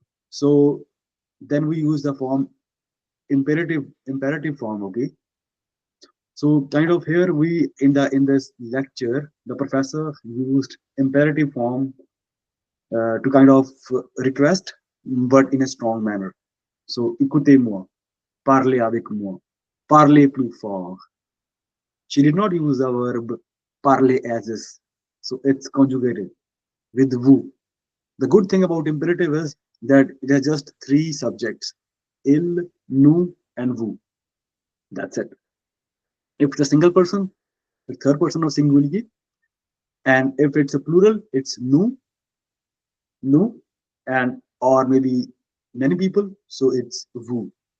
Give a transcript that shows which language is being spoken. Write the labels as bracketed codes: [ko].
[en] So then we use the form imperative form. Okay. So kind of here we in this lecture, the professor used imperative form to kind of request, but in a strong manner. [fr] So écoutez-moi, parlez avec moi, parlez plus fort. [en] She did not use the verb parler as is, so it's conjugated with vous. The good thing about imperative is that it has just three subjects: il, nous, and vous. That's it. If it's a single person, the third person of singularity, and if it's a plural, it's nous, and or maybe many people, so it's vous.